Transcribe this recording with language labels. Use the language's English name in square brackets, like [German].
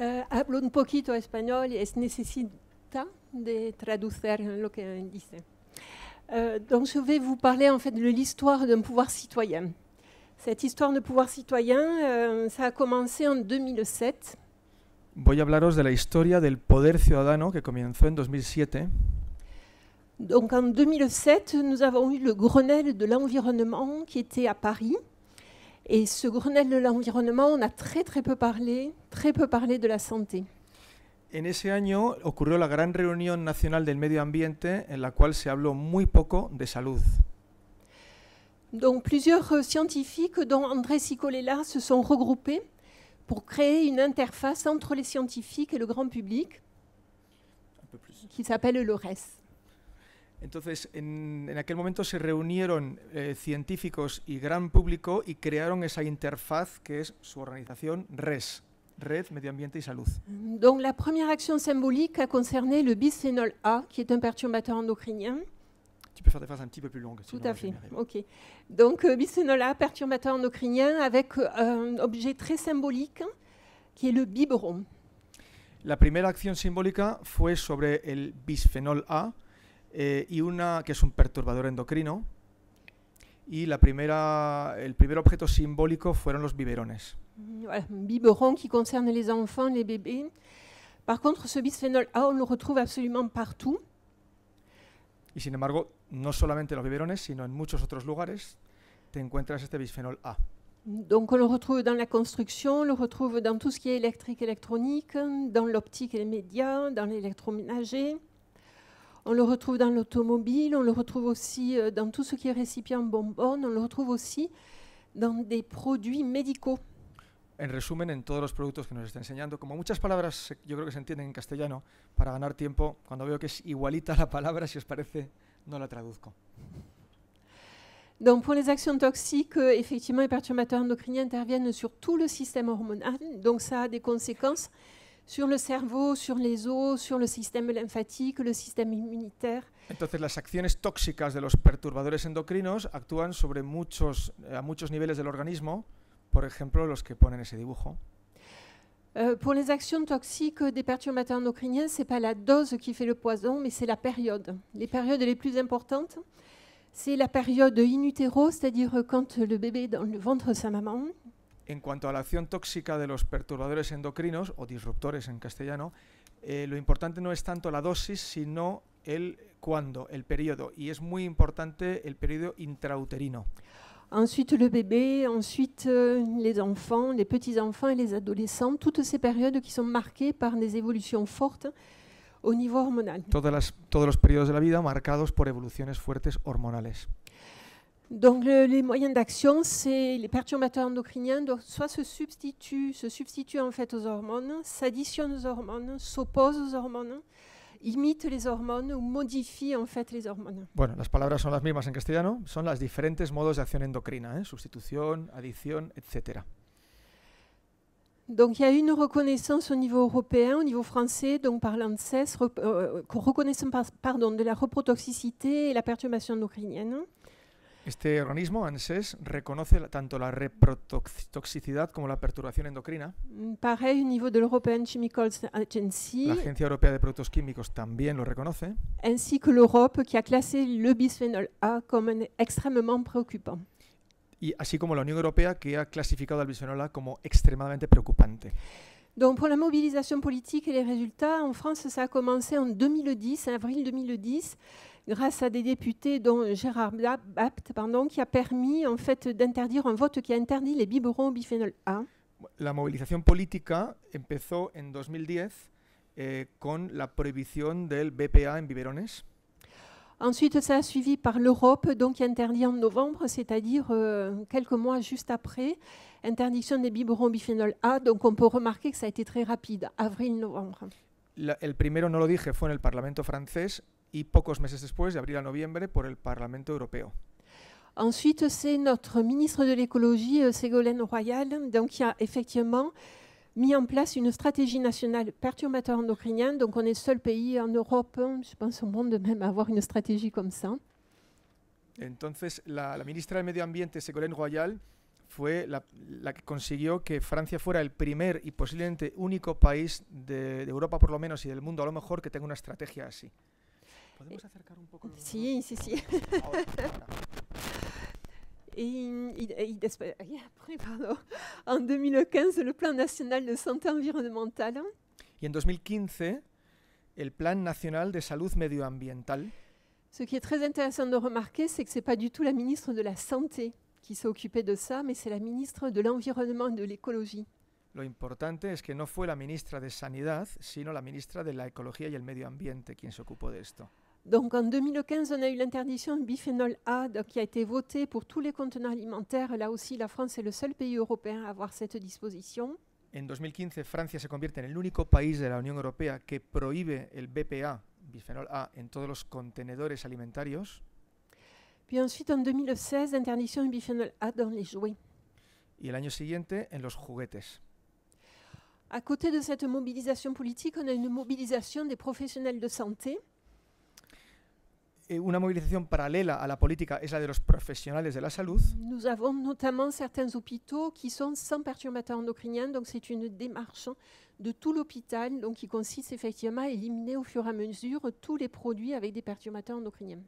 [Spanish] hablo un poquito español y es necesita de traducir lo que dice. [French] Donc je vais vous parler en fait de l'histoire d'un pouvoir citoyen. Cette histoire de pouvoir citoyen, ça a commencé en 2007. [Spanish] Voy a hablaros de la historia del poder ciudadano que comenzó en 2007. [French] Donc en 2007, nous avons eu le Grenelle de l'environnement qui était à Paris. Et ce Grenelle de l'environnement, on a très peu parlé de la santé. [Spanish] En ese año ocurrió la gran reunión nacional del medio ambiente en la cual se habló muy poco de salud. [French] Donc plusieurs scientifiques, dont André Cicolella, se sont regroupés pour créer une interface entre les scientifiques et le grand public qui s'appelle le RES. [Spanish] Entonces, en aquel momento se reunieron científicos y gran público y crearon esa interfaz que es su organización RES, Red, Medio Ambiente y Salud. [French] Donc la première action symbolique a concerné le bisphénol A, qui est un perturbateur endocrinien. Tu peux faire des phrases un petit peu plus longues. Tout à fait, ok. Donc bisphénol A, perturbateur endocrinien, avec un objet très symbolique, qui est le biberon. [Spanish] La primera acción simbólica fue sobre el bisfenol A, y que es un perturbador endocrino, y el primer objeto simbólico fueron los biberones. [French] Voilà, un biberon qui concerne les enfants, les bébés. Par contre, ce bisphénol A, on le retrouve absolument partout. [Spanish] Y sin embargo, no solamente los biberones, sino en muchos otros lugares te encuentras este bisfenol A. [French] Donc on le retrouve dans la construction, on le retrouve dans tout ce qui est électrique, électronique, dans l'optique et les médias, dans l'électroménager. On le retrouve dans l'automobile, on le retrouve aussi dans tout ce qui est récipient bonbonne, on le retrouve aussi dans des produits médicaux. [Spanish] En resumen, en todos los productos que nos está enseñando, como muchas palabras yo creo que se entienden en castellano, para ganar tiempo, cuando veo que es igualita la palabra, si os parece, no la traduzco. [French] Donc pour les actions toxiques, effectivement, les perturbateurs endocriniens interviennent sur tout le système hormonal, donc ça a des conséquences sur le cerveau, sur les os, sur le système lymphatique, le système immunitaire. [Spanish] Entonces, las acciones tóxicas de los perturbadores endocrinos actúan sobre a muchos niveles del organismo, por ejemplo, los que ponen ese dibujo. [French] Pour les actions toxiques des perturbateurs endocriniens, ce n'est pas la dose qui fait le poison, mais c'est la période. Les périodes les plus importantes, c'est la période in utero, c'est-à-dire quand le bébé est dans le ventre de sa maman. [Spanish] En cuanto a la acción tóxica de los perturbadores endocrinos, o disruptores en castellano, lo importante no es tanto la dosis, sino el cuándo, el periodo. Y es muy importante el periodo intrauterino. [French] Ensuite le bébé, ensuite les enfants, les petits-enfants et les adolescents, toutes ces périodes qui sont marquées par des évolutions fortes au niveau hormonal. [Spanish] Todos los periodos de la vida marcados por evoluciones fuertes hormonales. [French] Donc les moyens d'action, c'est les perturbateurs endocriniens, donc soit se substituent en fait aux hormones, s'additionnent aux hormones, s'opposent aux hormones, imitent les hormones ou modifient en fait les hormones. [Spanish] Bueno, las palabras son las mismas en castellano, son los diferentes modos de acción endocrina, sustitución, adición, etc. [French] Donc il y a une reconnaissance au niveau européen, au niveau français, donc par l'ANSES, reconnaissance de la reprotoxicité et la perturbation endocrinienne. [Spanish] Este organismo, ANSES, reconoce tanto la reprotoxicidad como la perturbación endocrina. [French] Pareil, au niveau de l'European Chemicals Agency. [Spanish] La Agencia Europea de Productos Químicos también lo reconoce. [French] Ainsi que l'Europe, qui a classé le bisphénol A comme extrêmement préoccupant. [Spanish] Y así como la Unión Europea, que ha clasificado al bisfenol A como extremadamente preocupante. [French] Donc pour la mobilisation politique et les résultats, en France, ça a commencé en 2010, en avril 2010, grâce à des députés, dont Gérard Bapt, qui a permis en fait d'interdire un vote qui a interdit les biberons au bisphénol A. [Spanish] La movilización política empezó en 2010 con la prohibición del BPA en biberones. [French] Ensuite, ça a suivi par l'Europe, donc qui a interdit en novembre, c'est-à-dire quelques mois juste après, interdiction des biberons biphénol A. Donc on peut remarquer que ça a été très rapide, avril-novembre. [Spanish] El primero, no lo dije, fue en el Parlamento francés y pocos meses después, de abril a noviembre, por el Parlamento europeo. [French] Ensuite, c'est notre ministre de l'écologie, Ségolène Royal, donc qui a effectivement mis en place une stratégie nationale perturbateur endocrinien. Donc on est le seul pays en Europe, je pense au monde même, à avoir une stratégie comme ça. [Spanish] Entonces, la ministra del Medio Ambiente, Ségolène Royal, fue la que consiguió que Francia fuera el primer y posiblemente único país de Europa, por lo menos, y del mundo a lo mejor, que tenga una estrategia así. ¿Podemos acercar un poco? Si. Ahora. [French] Et après, pardon, en 2015, le plan national de santé environnementale. [Spanish] Y en 2015, el Plan Nacional de Salud Medioambiental. [French] Ce qui est très intéressant de remarquer, c'est que ce n'est pas du tout la ministre de la Santé qui s'est occupée de ça, mais c'est la ministre de l'Environnement et de l'Écologie. [Spanish] Lo importante es que no fue la ministra de Sanidad, sino la ministra de la Ecología y el Medio Ambiente quien se ocupó de esto. [French] Donc en 2015, on a eu l'interdiction du biphénol A qui a été votée pour tous les contenants alimentaires. Là aussi, la France est le seul pays européen à avoir cette disposition. [Spanish] En 2015, Francia se convierte en el único país de la Unión Europea que prohíbe el BPA, bifenol A, en todos los contenedores alimentarios. [French] Puis ensuite, en 2016, interdiction du biphénol A dans les jouets. [Spanish] Y el año siguiente, en los juguetes. [French] À côté de cette mobilisation politique, on a une mobilisation des professionnels de santé. [Spanish] Una movilización paralela a la política es la de los profesionales de la salud. [French] Nous avons notamment certains hôpitaux qui sont sans perturbateurs endocriniens, donc c'est une démarche de tout l'hôpital, donc qui consiste effectivement à éliminer au fur et à mesure tous les produits avec des perturbateurs endocriniens.